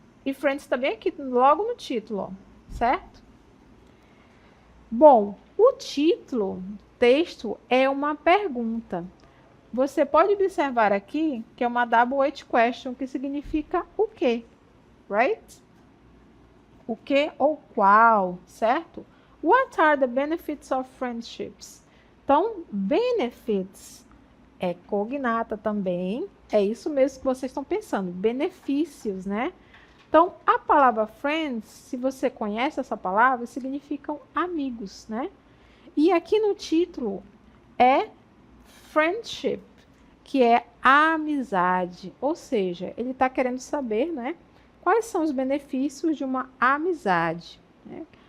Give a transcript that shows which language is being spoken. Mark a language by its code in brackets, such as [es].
[pt] E friends também aqui, logo no título, ó, certo? Bom, o título, texto, é uma pergunta. Você pode observar aqui que é uma double-H question, que significa o quê, right? O que ou qual, certo? [en] What are the benefits of friendships? [pt] Então, benefits é cognata também, é isso mesmo que vocês estão pensando, benefícios, né? Então, a palavra friends, se você conhece essa palavra, significam amigos, né? E aqui no título é friendship, que é a amizade, ou seja, ele está querendo saber, né, quais são os benefícios de uma amizade, né?